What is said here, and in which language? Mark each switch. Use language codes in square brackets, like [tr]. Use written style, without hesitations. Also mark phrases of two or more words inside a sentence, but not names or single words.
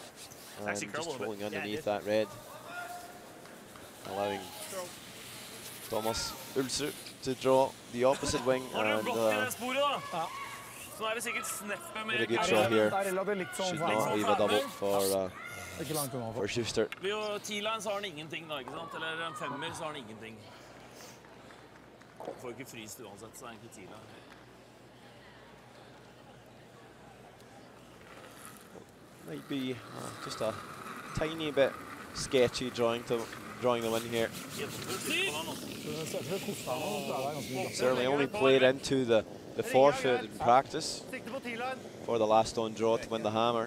[en] And just rolling underneath that red. Allowing Thomas Ulsrud to draw the opposite wing. And with a good shot here. Should not leave a double for Schuster. [no] Ved T-line så har han ingenting da, ikke sant? Eller en femmer så har han ingenting. Får ikke fryst uansett, så er egentlig T-line. [en] Might be just a tiny bit sketchy drawing the win here. Certainly only played into the forfeit in practice for the last on draw to win the hammer.